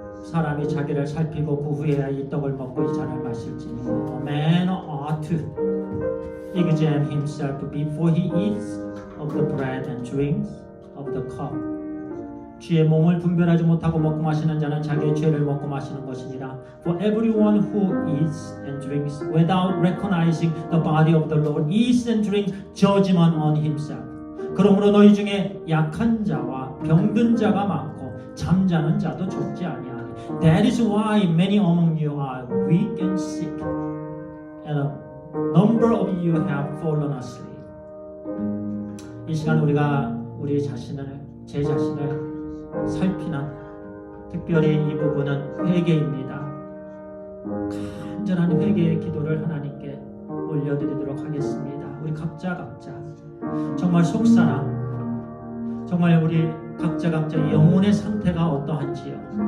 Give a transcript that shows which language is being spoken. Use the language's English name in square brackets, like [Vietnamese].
[Korean] 사람이 자기를 살피고 그 후에야 이 떡을 먹고 이 잔을 마실지니 [English] A man ought to examine himself before he eats of the bread and drinks of the cup. [Korean] 주의 몸을 분별하지 못하고 먹고 마시는 자는 자기의 죄를 먹고 마시는 것이니라. [English] For everyone who eats and drinks without recognizing the body of the Lord eats and drinks judgment on himself. [Korean] 그러므로 너희 중에 약한 자와 병든 자가 많고 잠자는 자도 좋지 아니하니. [English] That is why many among you are weak and sick, and a number of you have fallen asleep. [Korean] 이 시간 우리가 우리 자신을, 제 자신을 살피는 특별히 이 부분은 회개입니다. 간절한 회개의 기도를 하나님께 올려드리도록 하겠습니다. 우리 각자 정말 속사람, 정말 우리 각자 영혼의 상태가 어떠한지요?